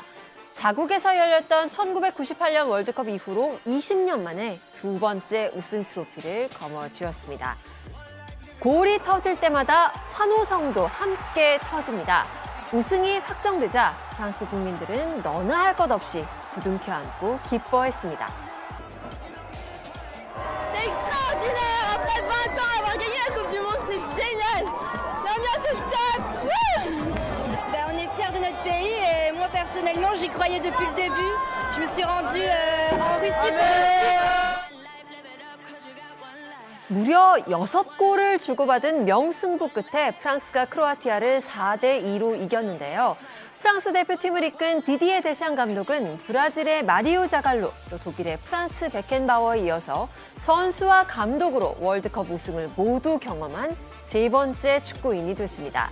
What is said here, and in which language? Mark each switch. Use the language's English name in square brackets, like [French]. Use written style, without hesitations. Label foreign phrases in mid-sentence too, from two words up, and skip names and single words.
[Korean] 자국에서 열렸던 1998년 월드컵 이후로 20년 만에 두 번째 우승 트로피를 거머쥐었습니다. 골이 터질 때마다 환호성도 함께 터집니다. 우승이 확정되자 프랑스 국민들은 너나 할 것 없이 부둥켜 안고 기뻐했습니다. [French] C'est extraordinaire! Après 20 ans, avoir gagné la Coupe du Monde, c'est génial! L'ambiance au stade! On est fiers de notre pays et moi personnellement, j'y croyais depuis le début. Je me suis rendue en Russie pour le suivre. [Korean] 무려 6골을 주고받은 명승부 끝에 프랑스가 크로아티아를 4대2로 이겼는데요. 프랑스 대표팀을 이끈 디디에 데샹 감독은 브라질의 마리오 자갈로, 또 독일의 프란츠 베켄바워에 이어서 선수와 감독으로 월드컵 우승을 모두 경험한 세 번째 축구인이 됐습니다.